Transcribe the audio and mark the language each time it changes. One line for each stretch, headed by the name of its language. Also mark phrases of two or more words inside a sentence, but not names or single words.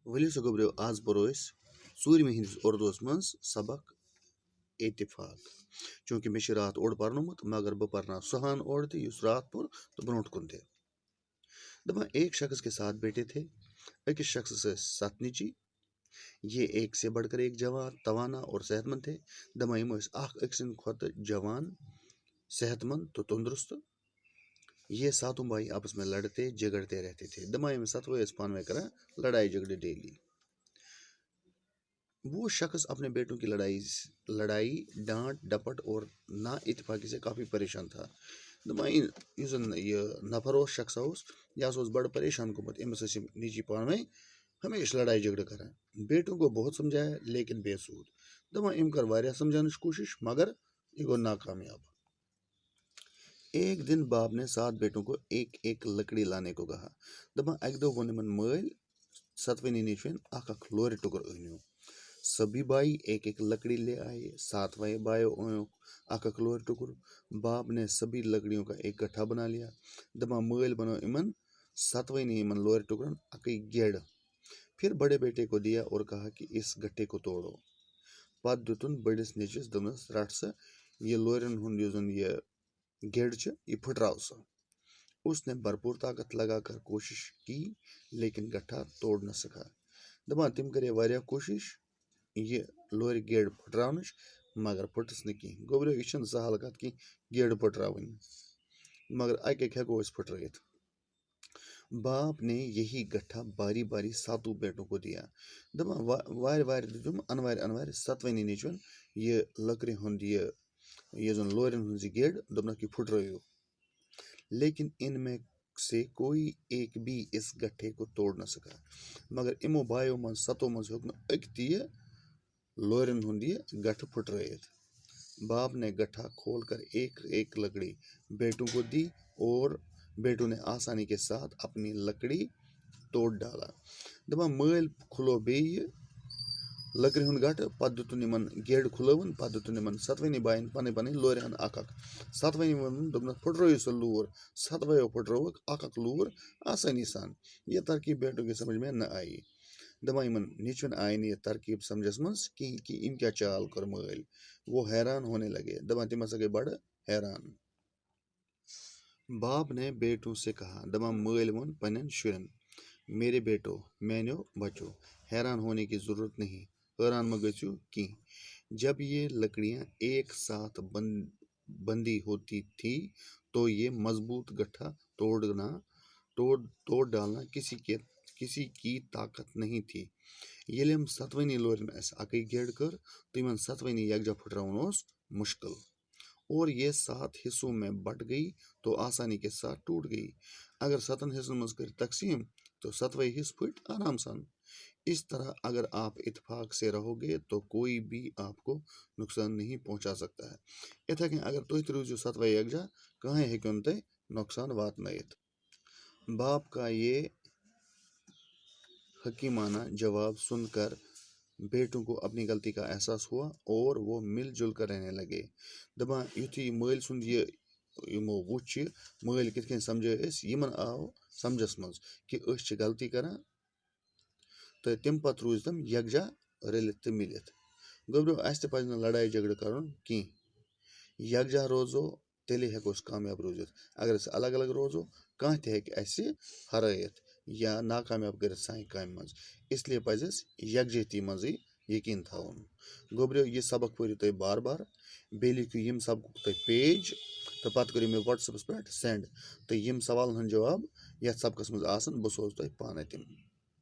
Kashmiri: ؤلِو سا گوٚبرِو آز پرو أسۍ ژوٗرمہِ ہِنٛدِس اُردوٗوَس منٛز سبق اتفاق. چوٗنٛکہِ مےٚ چھِ راتھ اوٚڑ پرنومُت مگر بہٕ پرناو سُہ ہان اوٚڑ تہِ یُس راتھ پوٚر تہٕ برونٛٹھ کُن تہِ.
Urdu: دپان ایک شخص کے ساتھ بیٹھے تھے.
Kashmiri: أکِس شخصس ٲسۍ 7 نیٚچی.
Urdu: یہ ایک سے بڑھ کر ایک جوان توانا اور صحت مند تھے.
Kashmiri: دپان یِم ٲسۍ اکھ أکۍ سٕنٛدِ کھۄتہٕ جوان صحت مند تہٕ تندرست.
Urdu: یہ ساتوں بھائی آپس میں لڑتے جھگڑتے رہتے تھے.
Kashmiri: دپان یِم سَتوے ٲسۍ پانہٕ ؤنۍ کران لڑائی جھگڑے ڈیلی.
Urdu: وہ شخص اپنے بیٹوں کی لڑائی ڈانٹ ڈپٹ اور نا اتفاقی سے کافی پریشان تھا.
Kashmiri: دپان یُس زن یہِ نفر اوس شخصا اوس یہِ ہسا اوس بڑٕ پریشان گوٚمُت. أمِس ٲسۍ یِم نیٚچی پانہٕ ؤنۍ ہمیشہٕ لڑائی جھگڑٕ کران.
Urdu: بیٹوں کو بہت سمجھایا لیکن بے سود.
Kashmiri: دپان أمۍ کٔر واریاہ سمجھاونٕچ کوٗشش مگر یہِ گوٚو ناکامیاب.
Urdu: ایک دن باپ نے 7 بیٹوں کو ایک ایک لکڑی لانے کو کہا.
Kashmiri: دپان اکہِ دۄہ ووٚن یِمن مٲلۍ 7 نیٚچوٮ۪ن اکھ اکھ لورِ ٹُکُر أنِو.
Urdu: سبھی بائی ایک ایک لکڑی لے آئے.
Kashmiri: 7
Urdu: بھائیوں نے
Kashmiri: اکھ اکھ لورِ ٹُکُر.
Urdu: باپ نے سبھی لکڑیوں کا ایک گٹھا بنا لیا.
Kashmiri: دپان مٲلۍ بنٲو یِمن 7 یِمن لورِ ٹُکرن اکٕے گیڈ.
Urdu: پھر بڑے بیٹے کو دیا اور کہا کہ اس گٹھے کو توڑو.
Kashmiri: پتہٕ دِتُن بٔڑِس نیٚچوِس دوٚپنس رٹ سا یہِ لورٮ۪ن ہُنٛد یُس زن یہِ گیڈ چھِ یہِ پھٕٹراو سا.
Urdu: اس نے بھرپور طاقت لگا کر کوشش کی لیکن گٹھا توڑ نہ سکا.
Kashmiri: دپان تِم کرے واریاہ کوٗشش یہِ لورِ گیڈ پھٕٹراونٕچ مگر پھٕٹٕس نہٕ کینٛہہ. گوٚبرِو یہِ چھنہٕ سہل کتھ کینٛہہ گیڈ پھٕٹراوٕنۍ مگر اکہِ اکہِ ہٮ۪کو أسۍ پھٕٹرٲیِتھ.
Urdu: باپ نے یہی گٹھا باری باری 7 بیٹوں کو دیا.
Kashmiri: دپان وارِ وارِ دِتُم انوارِ انوارِ 7 نیٚچوٮ۪ن یہِ لٔکرِ ہُنٛد یہِ زن لورٮ۪ن ہٕنٛز یہِ گیڈ. دوٚپنکھ یہِ پھٕٹرٲیِو.
Urdu: لیکن ان میں سے کوئی ایک بھی اس گٹھے کو توڑ نہ سکا.
Kashmiri: مگر یِمو بایو منٛز 7 منٛز ہیوٚک نہٕ أکۍ تہِ یہِ لورٮ۪ن ہُنٛد یہِ گٹھٕ پھٕٹرٲیِتھ.
Urdu: باپ نے گٹھا کھول کر ایک ایک لکڑی بیٹوں کو دی اور بیٹوں نے آسانی کے ساتھ اپنی لکڑی توڑ ڈالا.
Kashmiri: دپان مٲلۍ کھُلو بیٚیہِ یہِ لکرِ ہُنٛد گٹہٕ. پتہٕ دِتُن یِمن گیڈ کھُلٲوٕن. پتہٕ دِتُن یِمن 7 باین پنٕنۍ پنٕنۍ لورِ ہن اکھ اکھ. 7 ووٚنُن دوٚپنکھ پھٕٹرٲیِو سا لوٗر. 7 پھٕٹرٲوٕکھ اکھ اکھ لوٗر آسٲنی سان.
Urdu: یہ ترکیب بیٹوں کی سمجھ میں نہ آئی.
Kashmiri: دپان یِمن نیٚچوٮ۪ن آیہِ نہٕ یہِ ترکیب سمجھس منٛز کِہیٖنۍ کہِ أمۍ کیٛاہ چال کٔر مٲلۍ.
Urdu: وہ حیران ہونے لگے.
Kashmiri: دپان تِم ہسا گٔے بڑٕ حیران.
Urdu: باپ نے بیٹوں سے کہا.
Kashmiri: دپان مٲلۍ ووٚن پننٮ۪ن شُرٮ۪ن
Urdu: میرے بیٹو
Kashmiri: میانیو بچو
Urdu: حیران ہونے کی ضرورت نہیں.
Kashmiri: حٲران مہ گٔژھِو کینٛہہ.
Urdu: جب یہ لکڑیاں ایک ساتھ بندی ہوتی تھی تو یہ مضبوط گٹھا توڑ ڈالنا کسی کی طاقت نہیں تھی.
Kashmiri: ییٚلہِ یِم 7 لورٮ۪ن اَسہِ اکٕے گیڈ کٔر تہٕ یِمن 7 یکجا پھٕٹراوُن اوس مشکل.
Urdu: اور یہ 7 حصوں میں بٹ گئی تو آسانی کے ساتھ ٹوٹ گئی.
Kashmiri: اگر 7 حصن منٛز کٔرِتھ تقسیٖم تو 7 حصہٕ پھٕٹۍ آرام سان.
Urdu: اس طرح اگر آپ اتفاق سے رہو گے تو کوئی بھی آپ کو نقصان نہیں پہنچا سکتا ہے.
Kashmiri: یِتھے کٔنۍ اگر تُہۍ تہِ روٗزِو 7 یکجا کٕہٕنۍ ہیٚکِو نہٕ تۄہہِ نۄقصان واتنٲیِتھ.
Urdu: باپ کا یہ حکیمانہ جواب سن کر بیٹوں کو اپنی غلطی کا احساس ہوا اور وہ مل جل کر رہنے لگے.
Kashmiri: دپان یُتھُے مٲلۍ سُنٛد یہِ یِمو وُچھ یہِ مٲلۍ کِتھ کٔنۍ سمجھٲے أسۍ یِمن آو سمجھس منٛز کہِ أسۍ چھِ غلطی کران تہٕ تمہِ پتہٕ روٗزۍ تِم یکجا رٔلِتھ تہٕ مِلِتھ. گوٚبرِو اَسہِ تہِ پزِ نہٕ لڑائی جھگڑٕ کرُن کینٛہہ. یکجا روزو تیٚلے ہٮ۪کو أسۍ کامیاب روٗزِتھ. اگر أسۍ الگ الگ روزو کانٛہہ تہِ ہیٚکہِ اَسہِ ہرٲیِتھ یا ناکامیاب کٔرِتھ سانہِ کامہِ منٛز.
Urdu: اس لیے
Kashmiri: پزِ اَسہِ یکجہتی منٛزٕے یقیٖن تھاوُن. گوٚبرِو یہِ سبق پٔرِو تُہۍ بار بار. بیٚیہِ لیکھِو ییٚمہِ سبقُک تُہۍ پیج تہٕ پتہٕ کٔرِو مےٚ وٹسیپس پٮ۪ٹھ سینڈ. تہٕ یِم سوالن ہُنٛد جواب یتھ سبقس منٛز آسن بہٕ سوزٕ تۄہہِ پانے تِم.